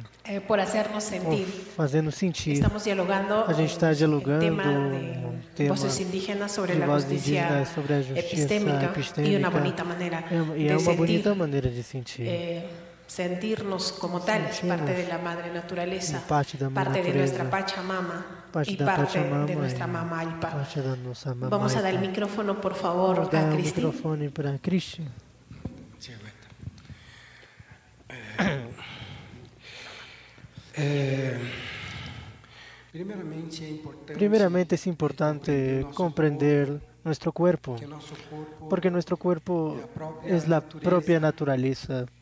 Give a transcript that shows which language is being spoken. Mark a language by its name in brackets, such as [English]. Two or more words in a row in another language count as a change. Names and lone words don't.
[Spanish] por hacernos por sentir. [Portuguese] fazer-nos sentir. [Spanish] Estamos dialogando [Portuguese] A gente está dialogando [Spanish] el tema [Portuguese] um tema [Spanish] voces indígenas sobre de la [Portuguese] vozes [Spanish] justicia [Portuguese] indígenas sobre a justiça [Spanish] epistémica y [Portuguese] epistêmica. [Spanish] una bonita manera [Portuguese] E [Spanish] de [Portuguese] é uma bonita [Spanish] sentir, [Portuguese] maneira de sentir. [Spanish] sentirnos como tales, [Portuguese] Sentirnos [Spanish] parte de la madre naturaleza, [Portuguese] parte da mãe [Spanish] parte de [Portuguese] natureza, [Spanish] nuestra Pachamama [Portuguese] parte [Spanish] y [Portuguese] da [Spanish] parte [Portuguese] Pachamama [Spanish] de nuestra [Portuguese] e [Spanish] mamá Alpa. [Portuguese] parte da nossa mamãe. [Spanish] Vamos a dar el micrófono, por favor, [Portuguese] Vamos dar [Spanish] a [Portuguese] o [Spanish] Cristi. [Portuguese] microfone para Cristi. [Spanish] Primeramente es importante comprender nuestro cuerpo, porque nuestro cuerpo es la propia naturaleza.